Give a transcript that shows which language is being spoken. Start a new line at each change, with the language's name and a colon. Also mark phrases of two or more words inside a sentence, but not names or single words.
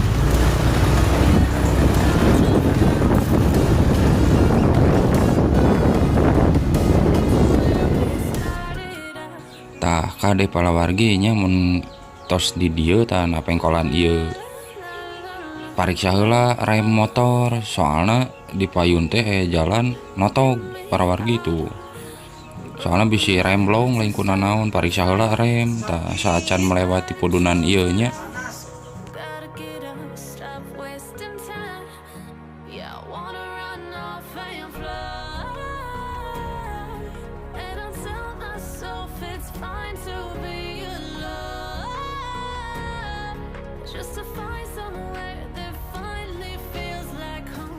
Sundanese: Tah kade para wargi nya mun tos di dieu tah na pengkolan ieu pariksa heula rem motor soalna di payun teh jalan notog para wargi tuh. Soalnya bisi rem blong lain kuna naon pariksa heula rem tah saacan melewati pudunan ieu nya.
English: Gotta get up, stop wasting time. Yeah, I wanna run off and fly, and I'll tell myself it's fine to be alone, just to find somewhere that finally feels like home.